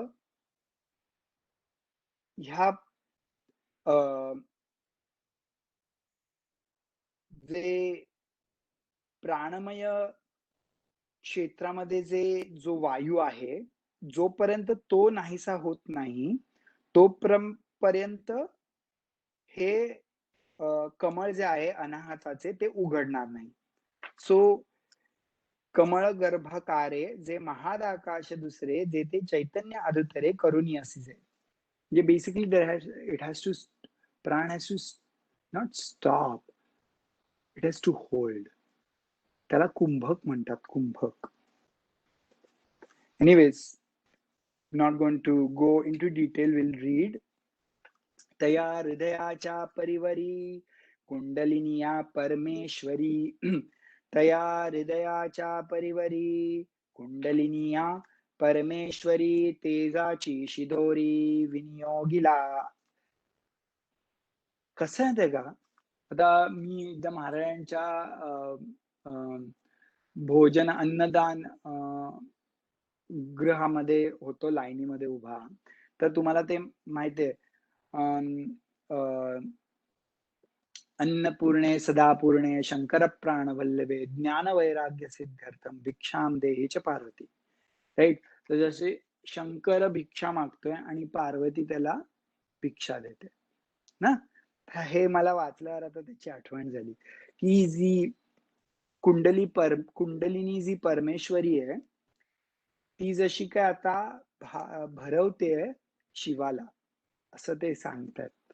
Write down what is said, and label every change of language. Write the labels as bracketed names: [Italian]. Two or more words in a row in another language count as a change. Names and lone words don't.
[Marathi] ह्या जे प्राणमय क्षेत्रामध्ये जो वायू आहे, जोपर्यंत तो नाहीसा होत नाही, पर्यंत हे कमळ जे आहे अनाहताचे ते उघडणार नाही. सो कमळ गर्भकारे जे महादाकाश दुसरे, जेथे चैतन्य अधुतरे करुणी असिजे. [English] म्हणजे basically it has to प्राण has to not stop, it has to hold. [Marathi] त्याला कुंभक म्हणतात, कुंभक. [English] एनिवेज, not going to go into detail, we'll read. [Marathi] तया हृदयाच्या परिवरी कुंडलिनिया परमेश्वरी तया हृदयाच्या परिवरी कुंडलिनिया परमेश्वरी तेजाची शिदोरी विनियोगिला. कसं आहे ते का, आता मी एकदा महाराजांच्या भोजन अन्नदान गृहामध्ये होतो, लाईनीमध्ये उभा. तर तुम्हाला ते माहितीये, [Sanskrit] अन्नपूर्णे सदापूर्णे शंकर प्राण वल्लभे ज्ञान वैराग्य सिद्ध्यर्थम भिक्षाम देहि च पार्वती. [Marathi] राईट. तर जसे शंकर भिक्षा मागतोय आणि पार्वती त्याला भिक्षा देते ना. हे मला वाचल्यावर आता त्याची आठवण झाली की जी कुंडलिनी जी परमेश्वरी आहे, ती जशी काय आता भरवते शिवाला, असं ते सांगतात.